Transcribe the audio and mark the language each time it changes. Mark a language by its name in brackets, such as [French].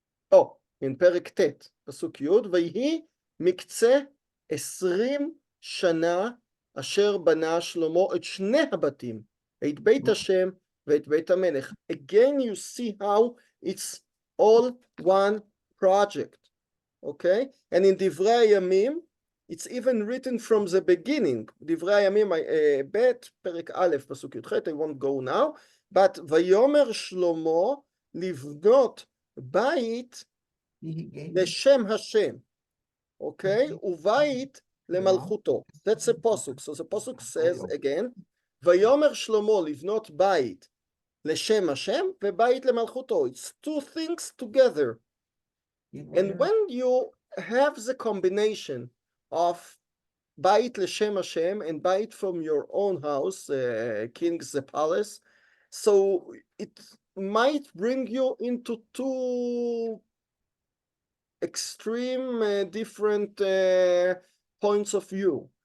[Hebrew] Oh, in פרק ט', פסוק י', ויהי מקצה 20 שנה אשר בנה שלמה את שני הבתים, את בית השם ואת בית המלך. [English] Again, you see how it's all one project. Okay? And in דברי הימים, it's even written from the beginning. [Hebrew] דברי הימים ב', פרק א', פסוק י"ח, [English] I won't go now, but [Hebrew] ויאמר שלמה לבנות בית לשם השם, okay? ובית למלכותו. [English] That's a posuk. So the posuk says again, [Hebrew] ויאמר שלמה לבנות בית לשם השם ובית למלכותו. [English] It's two things together. And when you have the combination of [Hebrew] bait l'shem Hashem [English] and bait from your own house, king's palace, so it might bring you into two extreme different points of view.